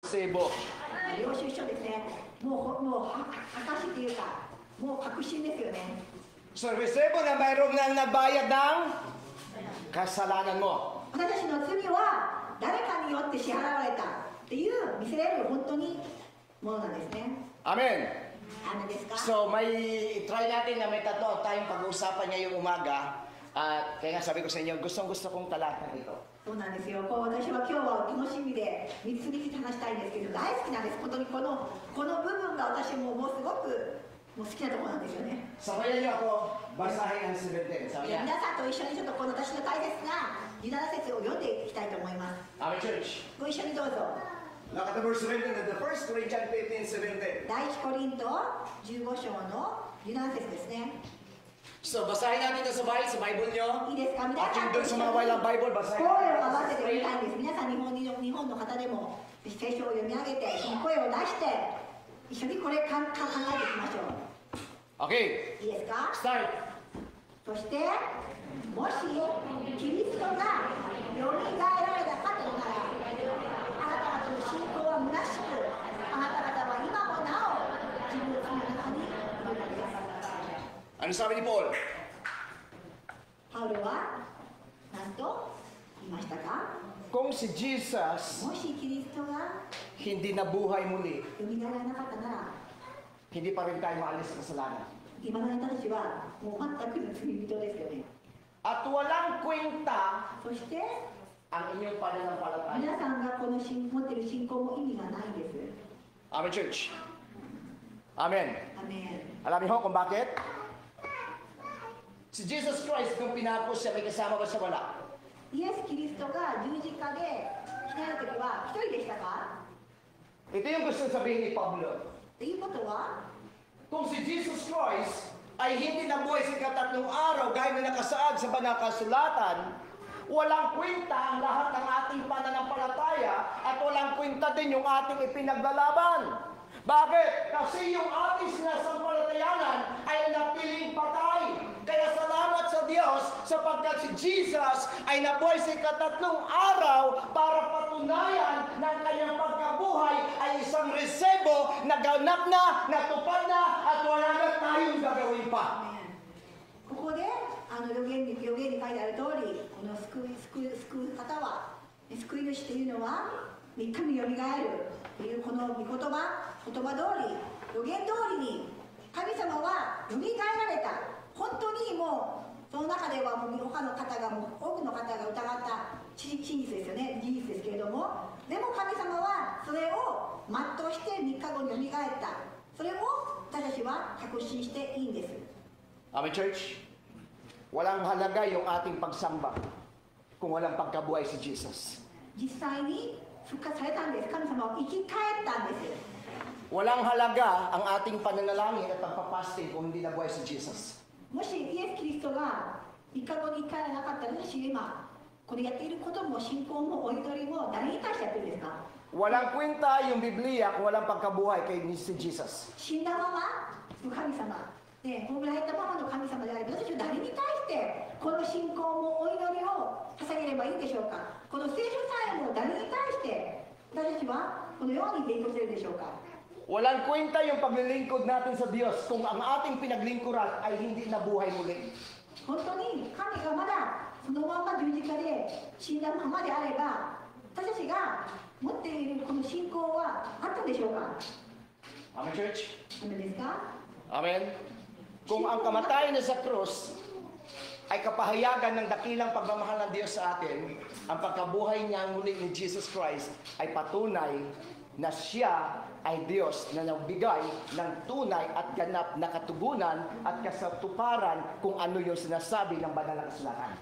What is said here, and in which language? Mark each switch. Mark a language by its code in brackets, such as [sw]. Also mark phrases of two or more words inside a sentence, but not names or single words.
[ja] 聖母。領収書ですね。もう証っていうか、もう確信ですよね。 [tl] So, resebo na mayroong nang nagbayad ng kasalanan mo. [ja] 私たちの罪は誰かによって支払われたっていう見せれる本当にものなんですね。 [en] Amen. [ja] アーメンですか？ [tl] So, try natin na may tatlo tayong pag-uusapan ngayong umaga. At kaya nga sabi ko sa inyo, gustong-gusto kong talatan ito. [ja] そうなんですよ。私は今日は楽しみで3つに話したいんですけど、大好きなんです。本当にこの部分が私もうすごく好きなところなんですよね。 [tl] Sabayan niyo ako, basahin ang 17. Sabi niya. [ja] 皆さんと一緒にちょっとこの私の大切な17節を読んでいきたいと思います。 [en] Amen, church. [ja] ご一緒にどうぞ。 [en] Look at the verse 17, the first Corinthians 15:17. [ja] 第一コリント15章の17節ですね。 [tl] So, basahin natin ito sa bahay, sa Bible niyo. [ja] いいですか？皆 [tl] At [ja] さ [tl] yung [ja] ん [tl] doon sa mga walang Bible, [ja] 声 [tl] basahin [ja] を [tl] natin. [ja] 合わせてみたいんです。皆さん日本の方でも聖書を読み上げて、その声を出して一緒にこれ考えていきましょう。 [en] Okay, [ja] いいですか？ [en] start. [ja] そしてもしキリストがよみがえられたかとなら、あなた方の信仰は虚しく、あなた方は今もなお自分の中にいるのです。 [tl] Ano sabi ni Paul? [ja] パウロは何と言いましたか？ [tl] Kung si Jesus [ja] もしキリストが [tl] hindi nabuhay muli, [ja] よみがえらなかったなら、 [tl] hindi pa rin tayo maalis sa kasalanan. [ja] 今の人たちはもう全くの罪人ですよね。 [tl] At walang kwenta [ja] そして [tl] ang inyong pananampalataya. [ja] 皆さんがこの持っている信仰も意味がないんです。 [en] Amen, church. Amen. [ja] アメン。 [tl] Alam niyo kung bakit? Si Jesus Christ, kung pinapos siya, may kasama ba siya wala? [ja] イエス・キリストが十字架で死なれた時は一人でしたか？ [tl] Ito yung gusto sabihin ni Pablo. [ja] ということは、 [tl] Kung si Jesus Christ ay hindi nabuhay sa ikatatlong araw gaya na nakasaad sa banal kasulatan, walang kwenta ang lahat ng ating pananampalataya at walang kwenta din yung ating ipinaglalaban. Bakit? Kasi yung ating sinasampalatayanan ay napiling patay. Kaya salamat sa Diyos sapagkat si Jesus ay nabuhay sa ikatatlong araw para patunayan ng kanyang pagkabuhay ay isang resebo na ganap na, natupad na, at wala na tayong gagawin pa. [ja] ここで予言に書いてある通り、この救う方は、救い主というのは3日によみがえるというこの言葉通り、予言通りに神様はよみがえられた。本当にもうその中ではもう他の方が多くの方が疑った真実ですよね、事実ですけれども、でも神様はそれを全うして3日後によみがえった。それを私たちは確信していいんです。 [en] Amen, church? [tl] Walang halaga yung ating pagsamba kung walang pagkabuhay si Jesus. [ja] 実際に復活されたんです。神様は生き返ったんです。 [tl] Walang halaga ang ating pananalangin at pagpapasting kung hindi nabuhay si Jesus. [ja] もしイエス・キリストが3日後に生き返らなかったら、私今これやっていることも信仰もお祈りも誰に対してやってるんですか？ [tl] Walang kwenta yung Biblia kung walang pagkabuhay kay si Jesus. [ja] 死んだままの神様、ね、葬られたままの神様であれば、私は誰に対してこの信仰もお祈りを捧げればいいんでしょうか？この聖書さえも誰に対して私たちはこのように勉強しているでしょうか？ [tl] Walang kwenta yung paglilingkod natin sa Diyos kung ang ating pinaglingkuran ay hindi nabuhay muli. [ja] 本当に神がまだそのまま十字架で死んだままであれば、私たちが持っているこの信仰はあったでしょうか？ [en] Amen, church? [ja] ダメですか？ [en] Amen? [tl] Kung ang kamatayan niya sa krus ay kapahayagan ng dakilang pagmamahal ng Diyos sa atin, ang pagkabuhay niya muli ni Jesus Christ ay patunay na siya ay Diyos na nagbigay ng tunay at ganap na katugunan at kasatuparan kung ano yung sinasabi ng banal na kasulatan.